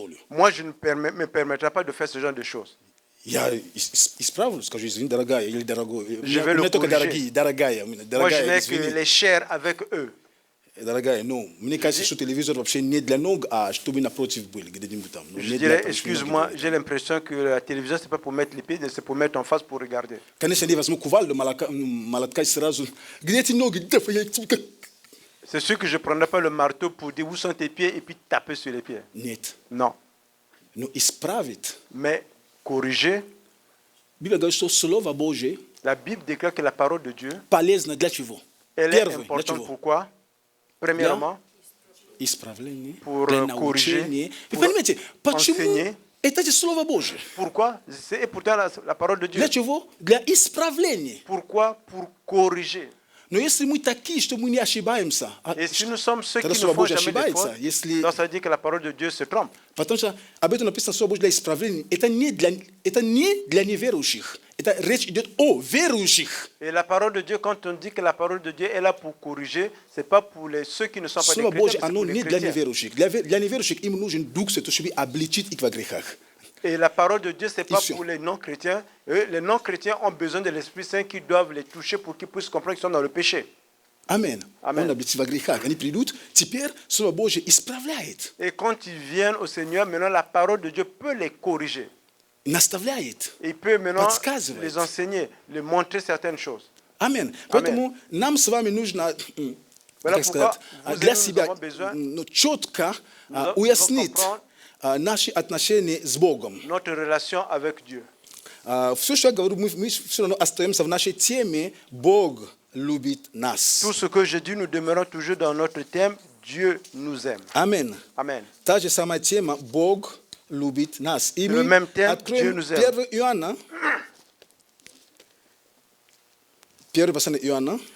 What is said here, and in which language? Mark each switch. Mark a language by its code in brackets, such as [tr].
[fr] Moi, je ne me permettrai pas de faire ce genre de choses. [ru] Я исправлю, скажу, извини, дорогая или дорогой. [fr] Je vais le corriger. Moi, je n'ai que les chairs avec eux. [ru] Дорогая, ну, мне кажется, что телевизор вообще не для ног, а чтобы напротив были, где-нибудь там. [fr] Je dirais, excuse-moi, j'ai l'impression que la télévision, c'est pas pour mettre les pieds, c'est pour mettre en face pour regarder. [ru] Конечно, я возьму кувалду, молотка сразу. Где эти ноги? [fr] C'est sûr que je ne prendrai pas le marteau pour dire où sont tes pieds et puis taper sur les pieds. [ru] Нет. [fr] Non. [ru] Но исправить. [fr] Mais corriger. [ru] Библия говорит, что Слово Божие. [fr] La Bible déclare que la parole de Dieu. [ru] Полезна для чего? [fr] Elle est importante pourquoi? Premièrement, pour corriger, pour enseigner. [ru] Это же Слово Божие. [fr] Pourquoi? C'est pourtant la parole de Dieu. [ru] Для чего? Для исправления. [fr] Pourquoi? Pour corriger. [ru] Но если мы такие, что мы не ошибаемся, [fr] et si nous sommes ceux qui ne font jamais de faute, donc ça veut dire que la parole de Dieu se trompe. [ru] Потому что об этом написано Слово Божие для исправления. Это не для неверующих. Это речь идет о верующих. [fr] Et la parole de Dieu, quand on dit que la parole de Dieu est là pour corriger, c'est pas pour ceux qui ne sont pas des chrétiens, c'est pour les chrétiens. [ru] Для неверующих им нужен Дух Святой, чтобы обличить их во грехах. [fr] Et la parole de Dieu, ce n'est pas pour les non-chrétiens. Les non-chrétiens ont besoin de l'Esprit Saint qui doivent les toucher pour qu'ils puissent comprendre qu'ils sont dans le péché. [ru] Amen. Он обличит во грехах. Они придут, теперь Слово Божие исправляет. [fr] Et quand ils viennent au Seigneur, maintenant la parole de Dieu peut les corriger. [ru] Наставляет. [fr] Il peut maintenant les enseigner, les montrer certaines choses. Amen. [ru] Поэтому нам с вами нужно, как сказать, для себя четко уяснить наши отношения с Богом. [fr] Notre relation avec Dieu. [ru] Все, что я говорю, мы все равно остаемся в нашей теме. Бог любит нас. [fr] Tout ce que je dis, nous demeurons toujours dans notre thème. Dieu nous aime. Amen. Amen. [ru] Та же самая тема. Бог любит нас. И мы откроем 1 Иоанна. 1 послание Иоанна.